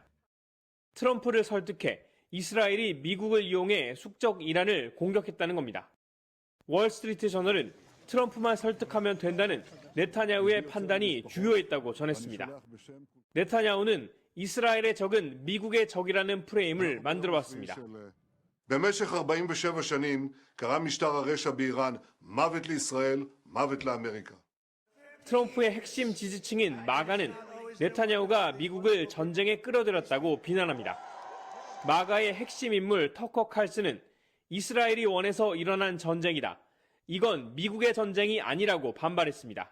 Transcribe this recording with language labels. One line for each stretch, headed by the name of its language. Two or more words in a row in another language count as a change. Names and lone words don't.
Korean: 트럼프를 설득해 이스라엘이 미국을 이용해 숙적 이란을 공격했다는 겁니다. 월스트리트 저널은 트럼프만 설득하면 된다는 네타냐후의 판단이 주요했다고 전했습니다. 네타냐후는 이스라엘의 적은 미국의 적이라는 프레임을 만들어왔습니다.
Hebrew: במשך 47 שנים קרא משטר הרשע באיראן מוות לישראל, מוות לאמריקה.
Korean: 트럼프의 핵심 지지층인 마가는 네타냐후가 미국을 전쟁에 끌어들였다고 비난합니다. 마가의 핵심 인물 터커 칼슨은 이스라엘이 원해서 일어난 전쟁이다. 이건 미국의 전쟁이 아니라고 반발했습니다.